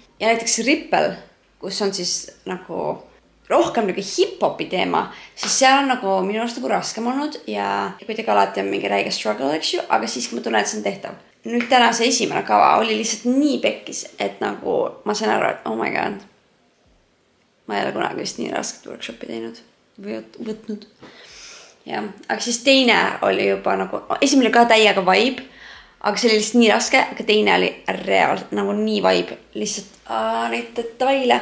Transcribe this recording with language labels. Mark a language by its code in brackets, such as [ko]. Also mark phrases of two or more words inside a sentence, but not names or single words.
[et] Ja näiteks Ripple, kus on siis nagu rohkem nagu hip-hopi teema, siis seal on nagu minu arust nagu raskem olnud ja kuidagi alati on mingi räige struggle, eks ju, aga siiski ma tunnen, et see on tehtav. Nüüd täna see esimene kava oli lihtsalt nii pekkis, et nagu ma sain aru, et [en] oh my god, [et] ma ei ole kunagi vist nii rasket workshopi teinud või võtnud. Ja, aga siis teine oli juba nagu, esimene ka täiega vibe, aga see oli lihtsalt nii raske, aga teine oli reaalselt nagu nii vibe, lihtsalt neid detaile.